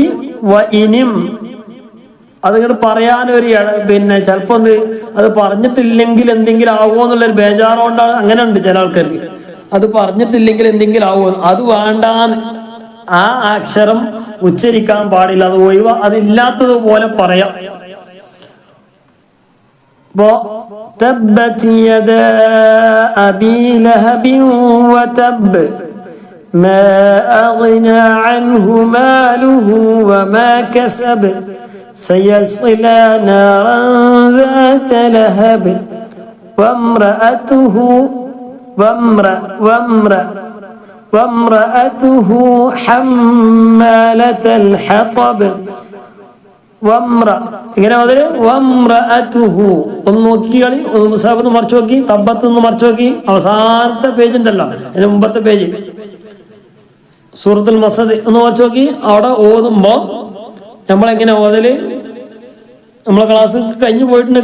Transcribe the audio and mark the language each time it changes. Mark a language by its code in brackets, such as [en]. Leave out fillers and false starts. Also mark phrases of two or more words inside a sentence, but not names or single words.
[ml] ഇനിയും അതിങ്ങോട്ട് പറയാനൊരു പിന്നെ ചിലപ്പോ അത് പറഞ്ഞിട്ടില്ലെങ്കിൽ എന്തെങ്കിലും ആവുമോ എന്നുള്ളൊരു ബേജാറുകൊണ്ടാണ്. അങ്ങനെ ഉണ്ട് ചില ആൾക്കാർക്ക്, അത് പറഞ്ഞിട്ടില്ലെങ്കിൽ എന്തെങ്കിലും ആവുമോ, അത് വേണ്ടാന്ന്. ആ അക്ഷരം ഉച്ചരിക്കാൻ പാടില്ല, അത് ഒഴിവാ, അതില്ലാത്തതുപോലെ പറയാം. [ar] تبت يدا أبي لهب وتب ما أغنى عنه ماله وما كسب سيصلى نارا ذات لهب وامرأته حمالة الحطب. [ml] ഇങ്ങനെ മുതൽ ഒന്ന് നോക്കിക്കളി, മുസാഫത്ത് മറിച്ചു നോക്കി, തബ്ബത്ത് ഒന്ന് മറിച്ചു നോക്കി. അവസാനത്തെ പേജ് ഉണ്ടല്ലോ, അതിന് മുമ്പത്തെ പേജ് സൂറത്തുൽ മസദ് ഒന്ന് മറിച്ചു നോക്കി. അവിടെ ഓതുമ്പോ നമ്മളെങ്ങനെ ഓതല്, നമ്മളെ ക്ലാസ് കഴിഞ്ഞു പോയിട്ടുണ്ട്.